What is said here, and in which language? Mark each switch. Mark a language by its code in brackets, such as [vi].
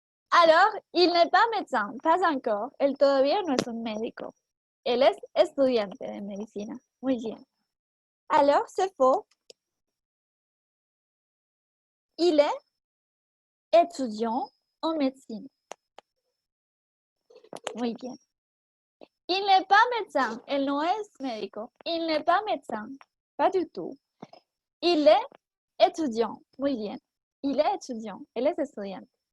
[fr] Alors, il n'est pas médecin, pas encore. [es] Él todavía no es un médico. Él es estudiante de medicina. Muy bien. [fr] Alors, c'est faux. Il est étudiant en médecine. [es] Muy bien. [fr] Il n'est pas médecin. [es] Él no es médico. [fr] Il n'est pas médecin. Pas du tout. Il est étudiant. [es] Muy bien. [fr] Il est étudiant. [es] Él es estudiante.